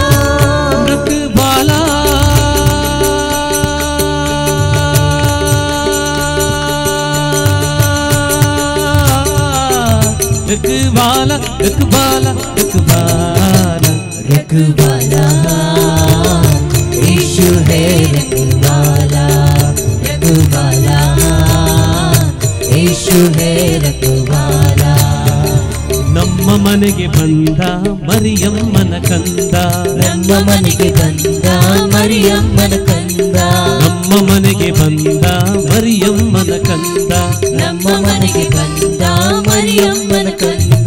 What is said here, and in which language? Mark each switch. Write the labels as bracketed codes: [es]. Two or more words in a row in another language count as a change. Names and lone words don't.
[hi] रखवाला रखवाला रखवाला रखवाला रखवाला यीशु है रखवाला, रखवाला यीशु है रखवाला। [kn] ನಮ್ಮ ಮನೆಗೆ ಬಂದ ಮರಿಯಮ್ಮನ ಕಂದ, ನಮ್ಮ ಮನೆಗೆ ಬಂದ ಮರಿಯಮ್ಮನ ಕಂದ, ನಮ್ಮ ಮನೆಗೆ ಬಂದ ಮರಿಯಮ್ಮನ ಕಂದ, ನಮ್ಮ ಮನೆಗೆ ಬಂದ ಮರಿಯಮ್ಮನ ಕಂದ,